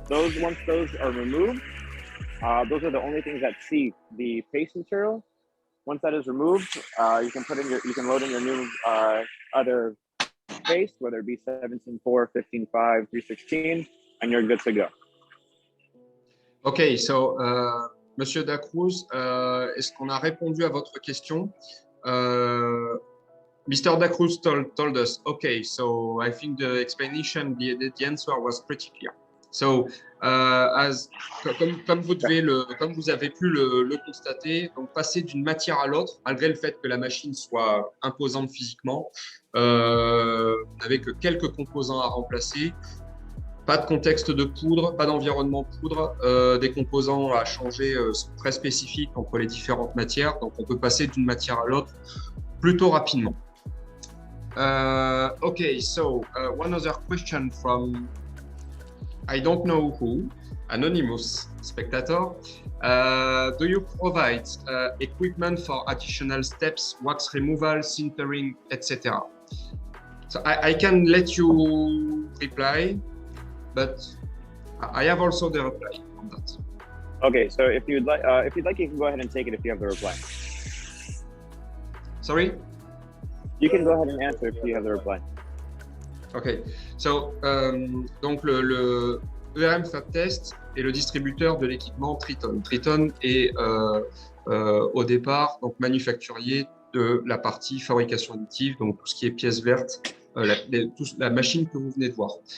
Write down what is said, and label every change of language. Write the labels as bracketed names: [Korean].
[English] Once those are removed, those are the only things that see the paste material. Once that is removed, you can load in your new other case, whether it be 17.4, 15.5, 316, and you're good to go. [French] Okay, so Monsieur Dacruz, est-ce qu'on a répondu à votre question? [English] Mr. Dacruz told us, okay, so I think the explanation, the answer was pretty clear. [French] So, comme vous avez pu le constater, donc passer d'une matière à l'autre, malgré le fait que la machine soit imposante physiquement, avec quelques composants à remplacer, pas de contexte de poudre, pas d'environnement poudre, des composants à changer sont très spécifiques entre les différentes matières, donc on peut passer d'une matière à l'autre plutôt rapidement. [English] Okay, so one other question from I don't know who, anonymous spectator. Do you provide equipment for additional steps, wax removal, sintering, etc.? So I can let you reply, but I have also the reply on that. Okay, so if you'd like, you can go ahead and take it if you have the reply. Sorry? You can go ahead and answer if you have the reply. [French] Ok, so, donc le ERM Fab&Test est le distributeur de l'équipement Tritone. Tritone est au départ donc manufacturier de la partie fabrication additive, donc tout ce qui est pièces vertes, la machine que vous venez de voir.